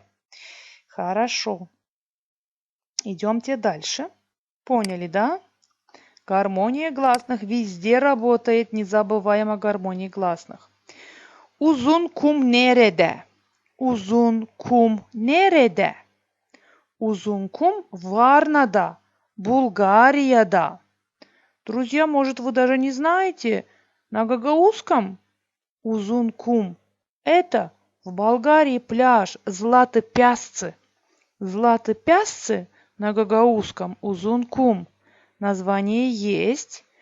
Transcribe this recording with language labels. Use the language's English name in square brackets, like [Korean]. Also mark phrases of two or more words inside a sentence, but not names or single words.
[Russian] Хорошо. Идемте дальше. Поняли, да? Гармония гласных везде работает, не забываем о гармонии гласных. [Gagauz] Uzun kum nerede? Uzun kum nerede? Uzun kum Varna'da, Bulgarияда. [Russian] Друзья, может, вы даже не знаете, на гагаузском [Gagauz] Uzun kum [Russian] это в Болгарии пляж Златы Пясцы. Златы Пясцы на гагаузском [Gagauz] Uzun kum. [Russian] Название есть.